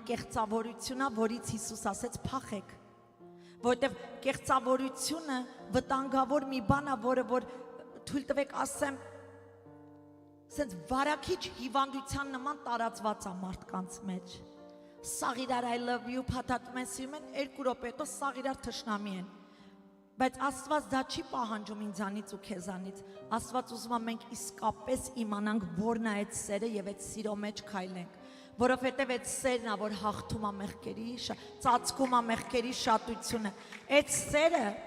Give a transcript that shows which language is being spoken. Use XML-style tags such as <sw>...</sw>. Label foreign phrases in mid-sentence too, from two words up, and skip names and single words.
<hy>կեղծավորություն է, որից Հիսուս ասեց փախեք։ Որովհետև կեղծավորությունը վտանգավոր մի բան է, որը որ թույլ տվեք ասեմ, սենց վարակիչ հիվանդության նման տարածված է մարդկանց մեջ։ Սաղ իրար</hy> <en>I love you</en> <hy>փաթաթում են սիրում են 2 րոպե հետո սաղ իրար թշնամի են, բայց Աստված դա չի պահանջում ինձանից ու քեզանից, Աստված ուզում է մենք իսկապես իմանանք որն է այդ սերը եւ այդ սիրո մեջ քայլենք, որովհետեւ այդ սերն է որ հաղթում է մեղքերի, ծածկում է մեղքերի շատությունը, այդ սերը</hy>